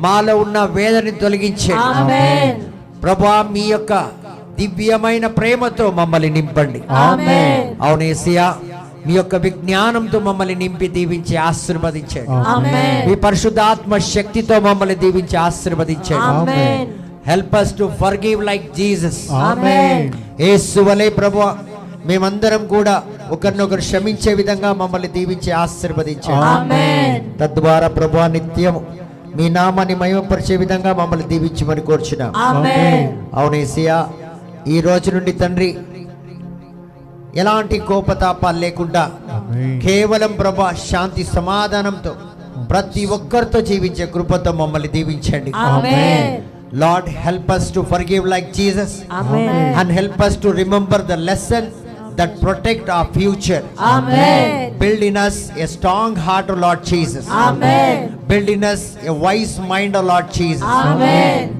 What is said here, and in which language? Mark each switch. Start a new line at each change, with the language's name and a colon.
Telugu: మాలో ఉన్న వేదనని తొలగించండి.
English: Amen.
Telugu: ప్రభా, మీ యొక్క దివ్యమైన ప్రేమతో మమ్మల్ని నింపండి.
English: Amen.
Telugu: అవును యేసయ్యా, మీ యొక్క విజ్ఞానంతో మమ్మల్ని నింపి దీవించి ఆశీర్వదించండి.
English: Amen.
Telugu: మీ పరిశుద్ధాత్మ శక్తితో మమ్మల్ని దీవించి ఆశీర్వదించండి.
English: Amen. Help us to forgive like Jesus. Amen.
Telugu: యేసు వలె ప్రభువా మేమందరం కూడా ఒకరినొకరు క్షమించే విధంగా మమ్మల్ని దీవించి ఆశీర్వదించండి.
English: Amen.
Telugu: తద్వారా ప్రభువా నిత్యం మీ నామాన్ని మహిమపరిచే విధంగా మమ్మల్ని దీవించమని కోరుచున్నాం. ఆమేన్. అవును యేసయ్యా, ఈ రోజు నుండి తండ్రి ఎలాంటి కోపతాపాలు లేకుండా కేవలం ప్రభా శాంతి సమాధానంతో ప్రతి ఒక్కరితో జీవించే కృపతో మమ్మల్ని దీవించండి. ఆమేన్.
English: Lord, help us to forgive like Jesus. Amen. And help us to remember the lesson that protect our future. Amen. Build in us a strong heart, O Lord Jesus. Amen. Build in us a wise mind, O Lord Jesus. Amen.